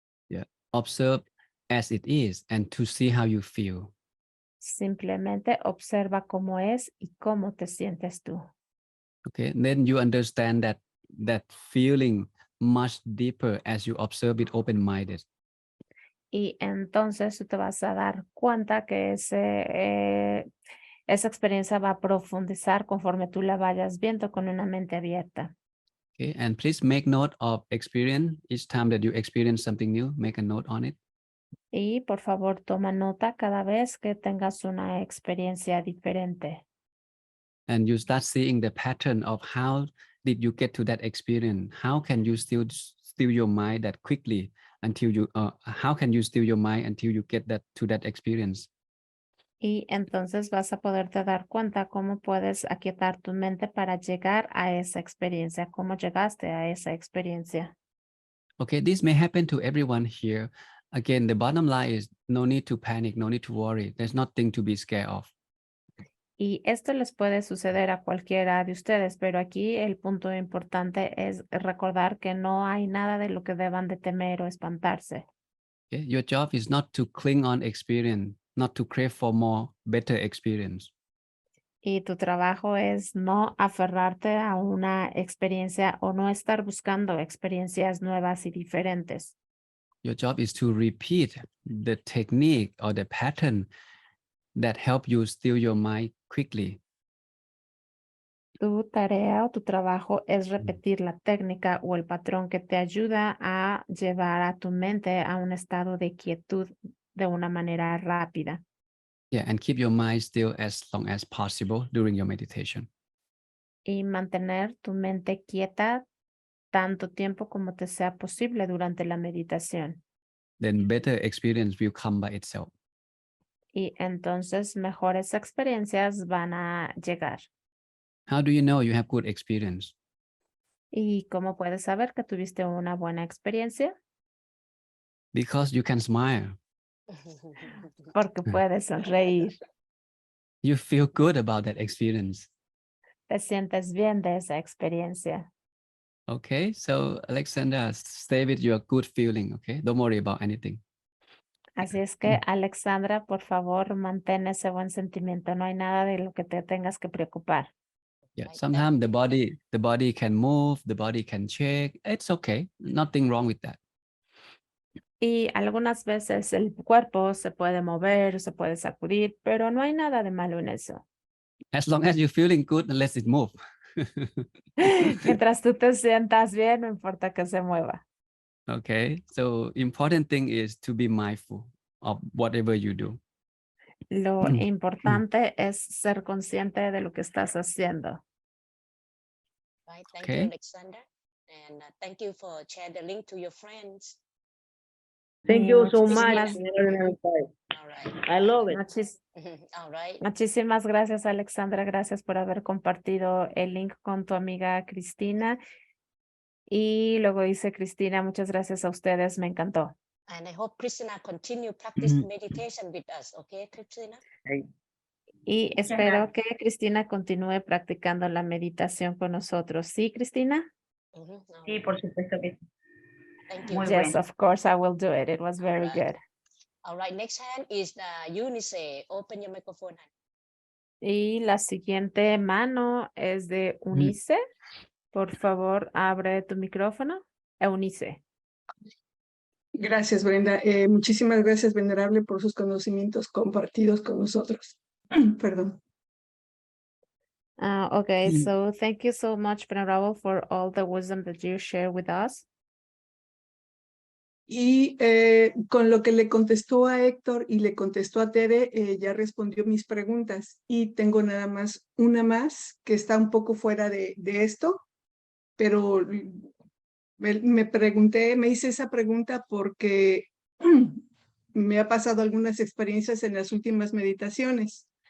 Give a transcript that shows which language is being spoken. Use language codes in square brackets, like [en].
[en] Yeah, observe as it is and to see how you feel. [es] simplemente observa cómo es y cómo te sientes tú. [en] Okay, then you understand that feeling much deeper as you observe it open-minded. [es] Y entonces tú te vas a dar cuenta que esa experiencia va a profundizar conforme tú la vayas viendo con una mente abierta. [en] Okay, and please make note of experience. Each time that you experience something new, make a note on it. [es] Y por favor, toma nota cada vez que tengas una experiencia diferente. [en] And you start seeing the pattern of how did you get to that experience? How can you still your mind that quickly until you, how can you still your mind until you get to that experience? [es] Y entonces vas a poderte dar cuenta cómo puedes aquietar tu mente para llegar a esa experiencia, cómo llegaste a esa experiencia. [en] Okay, this may happen to everyone here. Again, the bottom line is no need to panic, no need to worry. There's nothing to be scared of. [es] Y esto les puede suceder a cualquiera de ustedes, pero aquí el punto importante es recordar que no hay nada de lo que deban de temer o espantarse. [en] Okay? Your job is not to cling on experience, not to crave for more, better experience. [es] Y tu trabajo es no aferrarte a una experiencia o no estar buscando experiencias nuevas y diferentes. [en] Your job is to repeat the technique or the pattern that help you still your mind quickly. [es] Tu tarea o tu trabajo es repetir la técnica o el patrón que te ayuda a llevar a tu mente a un estado de quietud de una manera rápida. [en] Yeah, and keep your mind still as long as possible during your meditation. [es] Y mantener tu mente quieta tanto tiempo como te sea posible durante la meditación. [en] Then better experience will come by itself. [es] Y entonces mejores experiencias van a llegar. [en] How do you know you have good experience? [es] ¿Y cómo puedes saber que tuviste una buena experiencia? [en] Because you can smile. [es] Porque puedes sonreír. [en] You feel good about that experience. [es] Te sientes bien de esa experiencia. [en] Okay, so Alexandra, stay with your good feeling, okay? Don't worry about anything. [es] Así es que, Alexandra, por favor, mantén ese buen sentimiento. No hay nada de lo que te tengas que preocupar. [en] Yeah, sometimes the body can move, the body can shake. It's okay, nothing wrong with that. [es] Y algunas veces el cuerpo se puede mover, se puede sacudir, pero no hay nada de malo en eso. [en] As long as you're feeling good, let it move. [es] Mientras tú te sientas bien, no importa que se mueva. [en] Okay, so important thing is to be mindful of whatever you do. [es] Lo importante es ser consciente de lo que estás haciendo. [en] Right. Thank Okay. you, Alexander. And thank you for sharing the link to your friends. Thank you so much. [es] Muchísimas- [en] All right. I love it. All right. [es] Muchísimas gracias, Alexandra. Gracias por haber compartido el link con tu amiga Cristina. Y luego dice Cristina, muchas gracias a ustedes, me encantó. [en] And I hope Christina continue practice meditation with us. Okay, Christina? [es] Y espero que Cristina continúe practicando la meditación con nosotros. ¿Sí, Cristina? Sí, por supuesto que sí. [en] Thank you. [es] Muy [en] Yes, [es] bueno. [en] of course, I will do it. It was very Right. good. All right, next hand is the Eunice. Open your microphone. [es] Y la siguiente mano es de Eunice. Por favor, abre tu micrófono. Eunice. Gracias, Brenda. Muchísimas gracias, Venerable, por sus conocimientos compartidos con nosotros. Perdón. [en] Okay, so thank you so much, Venerable, for all the wisdom that you share with us. [es] Y con lo que le contestó a Héctor y le contestó a Tere, ya respondió mis preguntas. Y tengo nada más una más que está un poco fuera de esto, pero me hice esa pregunta porque me ha pasado algunas experiencias en las últimas meditaciones.